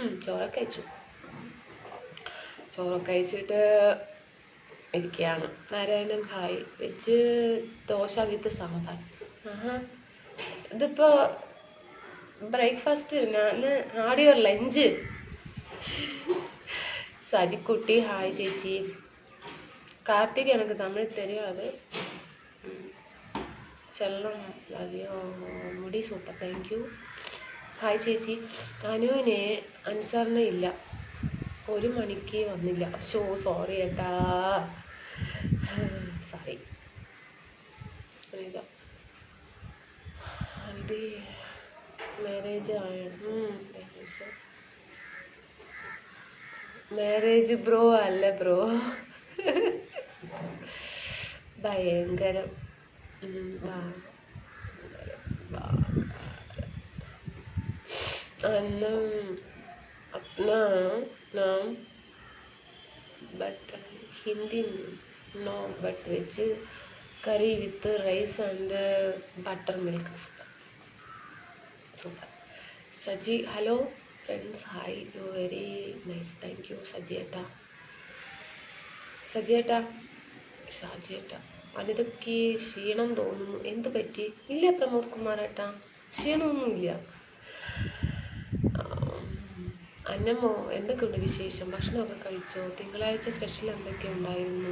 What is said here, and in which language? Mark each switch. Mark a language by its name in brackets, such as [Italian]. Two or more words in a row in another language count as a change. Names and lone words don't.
[Malayalam] ചോറൊക്കെ കഴിച്ചിട്ട് ഇരിക്കുകയാണ്. നാരായണൻ ഹായ്. [English] veg dosa with sambar. [Malayalam] ഇതിപ്പോ ബ്രേക്ക്ഫാസ്റ്റ്. ഞാൻ ആടിയോ ലഞ്ച്. സജിക്കുട്ടി ഹായ് ചേച്ചി. [Tamil] கார்த்திக் எனக்கு தமிழ் தெரியாது. செல்லம் [Malayalam] ലവ്യോ മുടി സൂപ്പർ. [English] thank you. [Malayalam] ഹായ് ചേച്ചി. അനുവിനെ അനുസരണ ഇല്ല, 1 മണിക്ക് വന്നില്ല. സോറി ഏട്ടാ, സോറി. അത് [English] marriage marriage bro [Malayalam] അല്ല ബ്രോ. ഭയങ്കരം. [Hindi] अपना नाम [English] but Hindi no, but veg curry with rice and buttermilk. Super. Saji, hello friends, hi, you very nice. Thank you Sajieta. [Malayalam] ഷാജിയേട്ടാ അനിതയ്ക്ക് ക്ഷീണം തോന്നുന്നു. എന്ത് പറ്റി? ഇല്ല പ്രമോദ് കുമാറേട്ടാ, ക്ഷീണമൊന്നുമില്ല. അന്നമ്മോ എന്തൊക്കെയുണ്ട് വിശേഷം? ഭക്ഷണമൊക്കെ കഴിച്ചോ? തിങ്കളാഴ്ച സ്പെഷ്യൽ എന്തൊക്കെ ഉണ്ടായിരുന്നു?